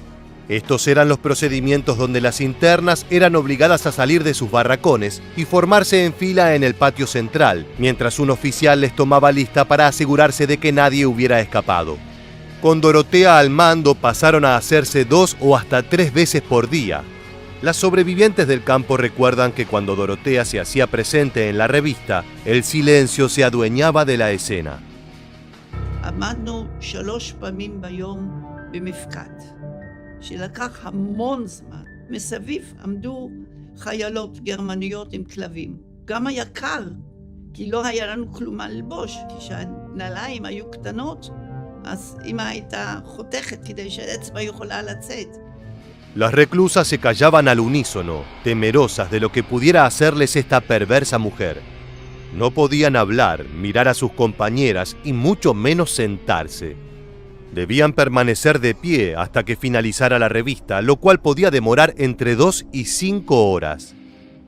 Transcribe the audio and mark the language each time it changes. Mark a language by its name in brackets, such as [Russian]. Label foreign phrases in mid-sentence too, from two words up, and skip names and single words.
[Spanish] Estos eran los procedimientos donde las internas eran obligadas a salir de sus barracones y formarse en fila en el patio central, mientras un oficial les tomaba lista para asegurarse de que nadie hubiera escapado. Con Dorothea al mando pasaron a hacerse 2 o hasta 3 veces por día. Las sobrevivientes del campo recuerdan que cuando Dorothea se hacía presente en la revista, el silencio se adueñaba de la escena. [Hebrew] עמדנו 3 פעמים ביום במפקד. שלקח המון זמן. מסביב עמדו חיילות גרמניות עם כלבים. גם היה קר, כי לא היה לנו כלום מה ללבוש. כשהנעליים היו קטנות, אז אמא הייתה חותכת כדי שהאצבע יכולה לצאת. [Spanish] Las reclusas se callaban al unísono, temerosas de lo que pudiera hacerles esta perversa mujer. No podían hablar, mirar a sus compañeras y mucho menos sentarse. Debían permanecer de pie hasta que finalizara la revista, lo cual podía demorar entre 2 y 5 horas.